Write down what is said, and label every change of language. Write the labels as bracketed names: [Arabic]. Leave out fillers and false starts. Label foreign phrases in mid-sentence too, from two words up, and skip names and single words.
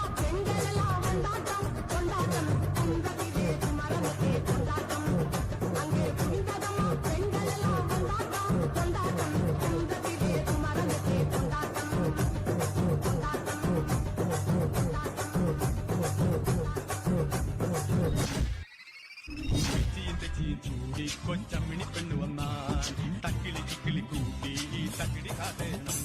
[Tamil] பெண்கள் எல்லாம் கொண்டாட்டம் கொண்டாட்டம் குன்றத்திலே குமரனுக்கு கொண்டாட்டம் அங்கே குண்டரமா பெண்கள் எல்லாம் கொண்டாட்டம் கொண்டாட்டம் குன்றத்திலே குமரனுக்கு கொண்டாட்டம் [Malayalam] ചൂടി കൊച്ചമ്മിണി പെണ്ണു വന്നാൽ തക്കിളി ചിക്കിളി കൂട്ടി തക്കിടി കാതേണം